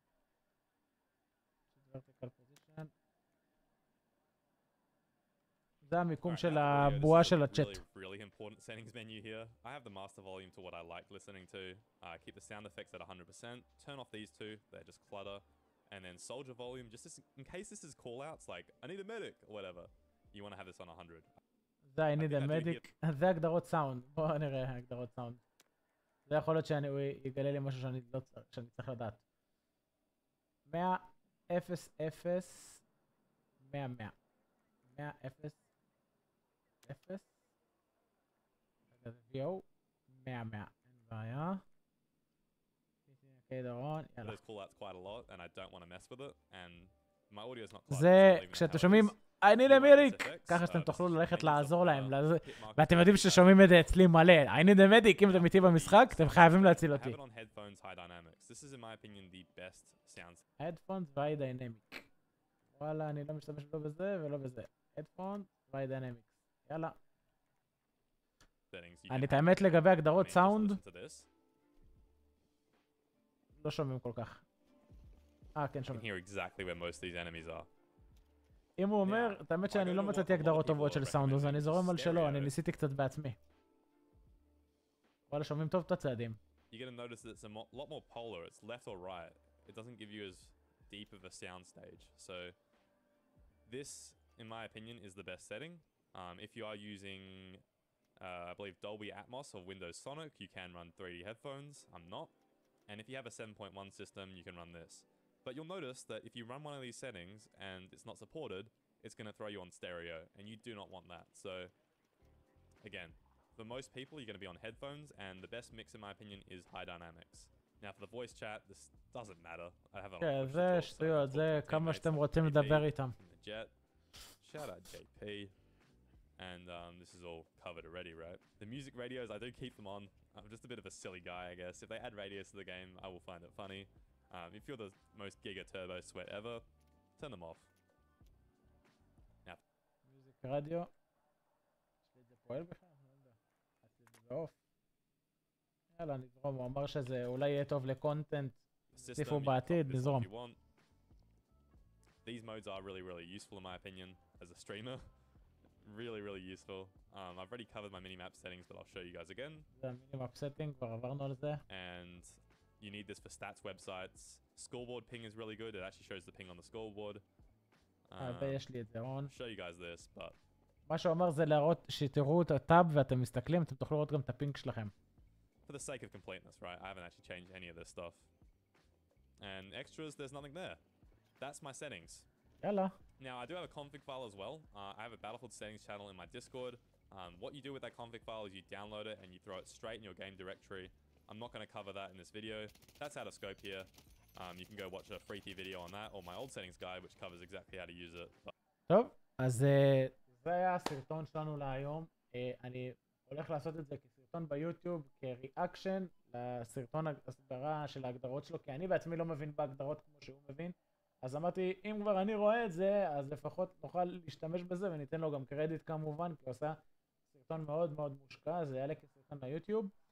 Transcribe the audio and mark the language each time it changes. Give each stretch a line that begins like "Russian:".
English: 30. vertical position.
Hebrew: זה המיקום של הבועה של הצ'אט.
English: Really important settings menu here. I have the master volume to what I like listening to. Keep the sound effects at 100%. Turn off these two, they're just clutter. And then soldier volume, just in case this is callouts like I need a medic or whatever. You want to have this on 100.
Hebrew: זה
English: I need a medic.
Hebrew: זה הגדרות סאונד. בואו נראה הגדרות סאונד. זה יכול להיות שהוא יגלה לי משהו שאני צריך לדעת. 100, 0, 0, 100, 100. 100, 0, 0. רגע זה VO. 100, 100. אין בעיה.
English: Those callouts quite a lot, and I don't want to mess with it. And my audio is not close.
Hebrew: זה כשאתם שומעים
English: I need a medic,
Hebrew: ככה שאתם תוכלו ללכת לעזור להם, ואתם יודעים ששומעים את זה אצלי מלא.
English: I need a medic,
Hebrew: אם אתם איתי במשחק, אתם חייבים להציל אותי.
English: Headphones high dynamics.
Hebrew: וואלה, אני לא משתמש לא בזה ולא בזה.
English: Headphones high dynamics.
Hebrew: יאללה. אני את האמת לגבי הגדרות סאונד. לא שומעים כל כך. כן שומעים.
English: You can hear exactly where most of these enemies are.
Hebrew: אם הוא אומר, את האמת שאני לא מצאתי הגדרות טובות של סאונד, אז אני זורם על שלו, אני ניסיתי קצת בעצמי. וואלה, שומעים טוב את הצעדים.
English: You're going to notice that it's a lot more polar. It's left or right. It doesn't give you as deep of a sound stage. So this, in my opinion, is the best setting. If you are using, I believe, Dolby Atmos or Windows Sonic, you can run 3D headphones. I'm not. And if you have a 7.1 system, you can run this. But you'll notice that if you run one of these settings and it's not supported, it's going to throw you on stereo, and you do not want that. So, again, for most people, you're going to be on headphones, and the best mix, in my opinion, is high dynamics. Now, for the voice chat, this doesn't matter. I have it on
Hebrew: זה שטויות, זה כמה שאתם רוצים לדבר איתם.
English: Shout out JP. And this is all covered already, right? The music radios, I do keep them on. I'm just a bit of a silly guy, I guess. If they add radios to the game, I will find it funny. If you're the most giga turbo sweat ever, turn them off. Now,
Hebrew: מיוזיק רדיו. יש לי את זה פועל בכלל? לא יודע. עשיתי את זה באוף. יאללה, נזרום. הוא אמר שזה אולי יהיה טוב לקונטנט. תוסיפו בעתיד, נזרום.
English: These modes are really, really useful in my opinion as a streamer. Really, really useful. I've already covered my minimap settings, but I'll show you guys again.
Hebrew: זה המינימאפ setting, כבר עברנו על זה.
English: And you need this for stats websites. Scoreboard ping is really good. It actually shows the ping on the scoreboard.
Hebrew: ויש לי את זה on.
English: Show you guys this, but
Hebrew: מה שהוא אמר זה להראות שתראו את הטאב ואתם מסתכלים, אתם תוכלו לראות גם את הפינג שלכם.
English: for the sake of completeness, right? I haven't actually changed any of this stuff. And extras, there's nothing there. That's my settings. Yalla. Now, I do have a config file as well. I have a Battlefield settings channel in my Discord. What you do with that config file is you download it and you throw it straight in your game directory. I'm not going to cover that in this video. That's out of scope here. You can go watch a freaky video on that or my old settings guide, which covers exactly how to use it.
Hebrew: טוב, אז זה היה הסרטון שלנו להיום. אני הולך לעשות את זה כסרטון ביוטיוב, כריאקשן לסרטון הסברה של ההגדרות שלו, כי אני בעצמי לא מבין בהגדרות כמו שהוא מבין. אז אמרתי, אם כבר אני רואה את זה, אז לפחות נוכל להשתמש בזה, וניתן לו גם קרדיט כמובן, כי הוא עושה סרטון מאוד מאוד מושקע, זה יעלה כסרטון ליוטיוב.